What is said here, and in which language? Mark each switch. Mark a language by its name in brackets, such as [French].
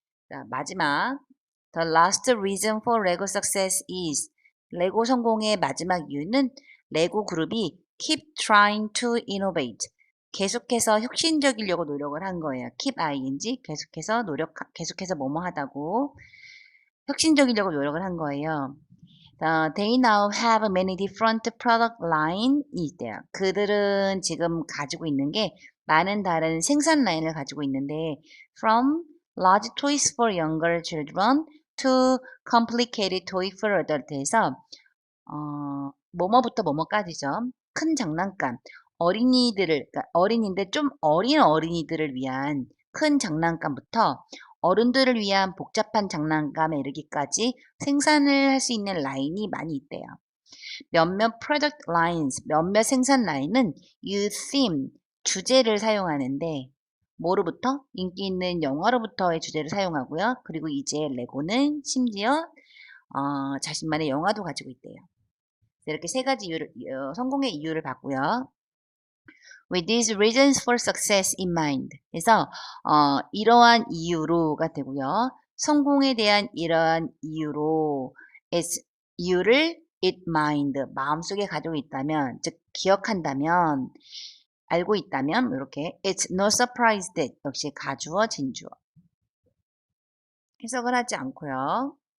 [Korean] 자, 마지막 [English] The last reason for Lego success is [Korean] 레고 성공의 마지막 이유는 레고 그룹이 [English] keep trying to innovate [Korean] 계속해서 혁신적이려고 노력을 한 거예요. keep ing 계속해서 계속해서 뭐뭐 하다고 혁신적이려고 노력을 한 거예요. [English] They now have many different product line이 [Korean] 있대요. 그들은 지금 가지고 있는 게 많은 다른 생산 라인을 가지고 있는데 [English] from large toys for younger children to complicated toy for adults [Korean] 에서 뭐뭐부터 뭐뭐까지죠. 큰 장난감, 그러니까 어린인데 좀 어린 어린이들을 위한 큰 장난감부터 어른들을 위한 복잡한 장난감에 이르기까지 생산을 할 수 있는 라인이 많이 있대요. 몇몇 product lines, 몇몇 생산 라인은 [English] use theme, [Korean] 주제를 사용하는데 뭐로부터? 인기 있는 영화로부터의 주제를 사용하고요. 그리고 이제 레고는 심지어 자신만의 영화도 가지고 있대요. 이렇게 세 가지 이유를, 성공의 이유를 봤고요. [English] With these reasons for success in mind. [Korean] 그래서 이러한 이유로가 되고요. 성공에 대한 이러한 이유로 이유를 [English] it mind [Korean] 마음속에 가지고 있다면 즉 기억한다면 알고 있다면 이렇게 [English] it's no surprise that [Korean] 역시 가주어 진주어 해석을 하지 않고요.